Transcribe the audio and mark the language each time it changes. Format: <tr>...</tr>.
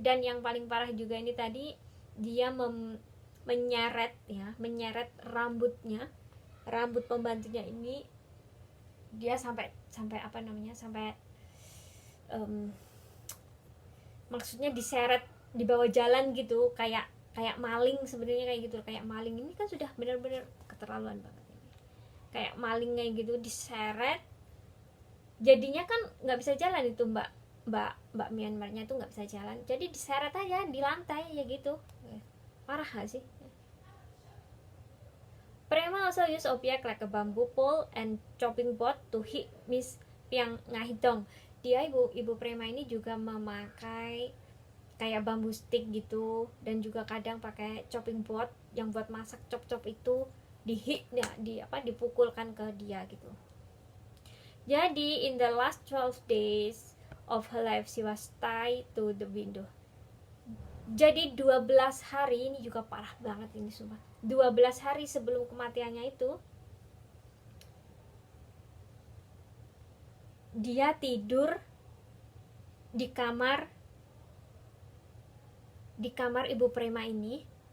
<id>Dan yang paling parah juga ini tadi, dia menyeret rambutnya, rambut pembantunya ini, dia sampai apa namanya, sampai maksudnya diseret di bawah jalan gitu, kayak maling sebenarnya, kayak gitu, kayak maling. Ini kan sudah benar-benar keterlaluan banget ini, kayak maling kayak gitu, diseret. Jadinya kan nggak bisa jalan itu mbak Myanmarnya tuh nggak bisa jalan, jadi diseret aja di lantai ya gitu. Parah gak sih?</id> <en>Prema also use object like a bamboo pole and chopping board to hit Miss Piang Ngahidong.</en> <id>Dia ibu prema ini juga memakai kayak bambu stick gitu, dan juga kadang pakai chopping board yang buat masak, chop itu dihit ya, dipukulkan ke dia gitu.</id> <en>Jadi in the last 12 days of her life she was tied to the window.</en> <id>Jadi 12 hari ini juga parah banget ini sumpah. 12 hari sebelum kematiannya itu dia tidur di kamar ibu prema ini.</id>